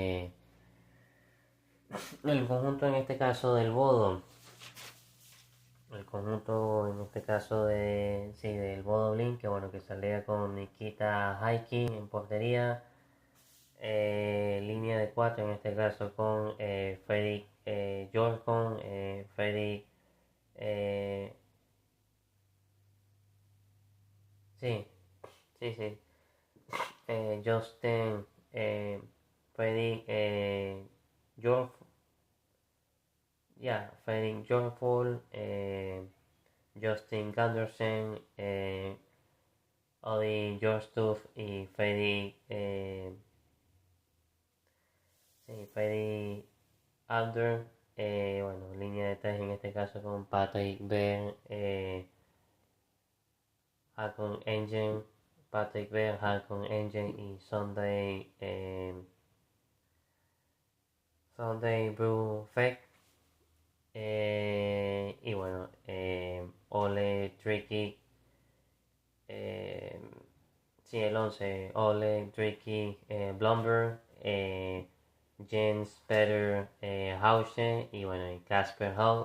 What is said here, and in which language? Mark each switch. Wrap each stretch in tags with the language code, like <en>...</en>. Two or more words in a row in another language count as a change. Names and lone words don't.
<es>El conjunto en este caso del Bodo, el conjunto en este caso del Bodo Blink, que bueno, que salía con Nikita Hiking en portería, línea de 4 en este caso con Fredrik Jorkon, Fredrik, eh, sí, sí, Justin, Fredrik Jorf, Fredrik Jorful, Justin Gundersen, Oli Jorstuf y Fredrik, Fredrik Alder. Bueno, línea de 3 en este caso con Patrick Bear, Hakon Engine, Patrick Bear, Hakon Engine y Sunday Brew Fake. Y bueno, Ole Tricky, sí, el 11, Ole Tricky, Blumber, Jens Peter Hausen y bueno, y Casper Hall.</es>